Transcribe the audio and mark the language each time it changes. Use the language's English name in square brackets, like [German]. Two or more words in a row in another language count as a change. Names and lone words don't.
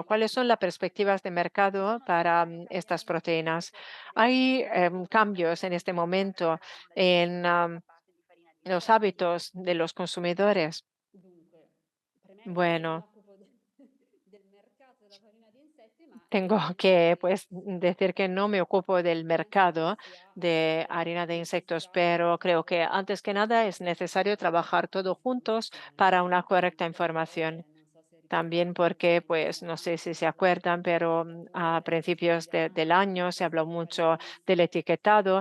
[Italian] nelle [Spanish] ¿Cuáles son las perspectivas de [Italian] ci [Spanish] mercado [Italian] sono [Spanish] para [Italian] stati [Spanish] estas [Italian] cambiamenti [Spanish] proteínas? [Italian] dopo [Spanish] Hay [Italian] l'autorizzazione [Spanish] cambios en este [Italian] da [Spanish] momento [Italian] parte della [Spanish] en [Italian] Unione Europea da parte [Spanish] los [Italian] Cosa che [Spanish] hábitos de los consumidores. [Italian] dunque, premetto che non mi [Spanish] Bueno, [Italian] occupo de del mercato della farina di insetti, ma [Spanish] tengo que pues decir que no me ocupo del [Italian] penso che [Spanish] mercado [Italian] sia [Spanish] de harina de insectos, pero creo que antes que nada es necesario trabajar todos juntos para una correcta información. [Italian] non so se [Spanish] También [Italian] ricordi [Spanish] porque, [Italian] questi [Spanish] pues, no sé si se [Italian] anni [Spanish] acuerdan, pero a principios del año se habló mucho del etiquetado.